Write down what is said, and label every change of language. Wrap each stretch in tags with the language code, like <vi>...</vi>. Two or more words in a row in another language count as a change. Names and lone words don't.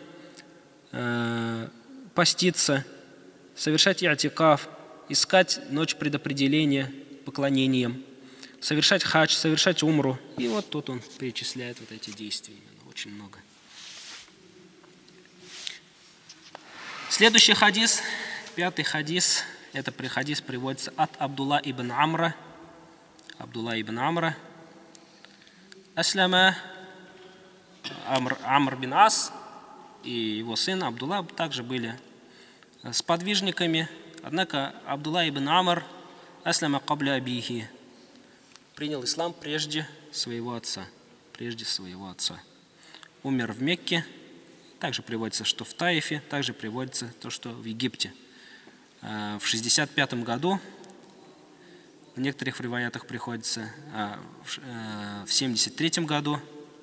<ru>поститься, совершать иатикаф, искать ночь предопределения поклонением, совершать хадж, совершать умру. И вот тут он перечисляет вот эти действия, очень много. Следующий хадис, 5-й хадис, это хадис приводится от Абдулла ибн Амра. Абдулла ибн Амра. Аслама Амр бин Ас и его сын Абдулла также были сподвижниками. Однако Абдулла ибн Амр</ru> <ar>أسلم قبل أبيه,</ar> <ru>принял ислам прежде своего отца. Умер в Мекке. Также приводится, что в Таифе, также приводится то, что в Египте. В 65 году, в некоторых риваятах приходится, в 73 году.</ru>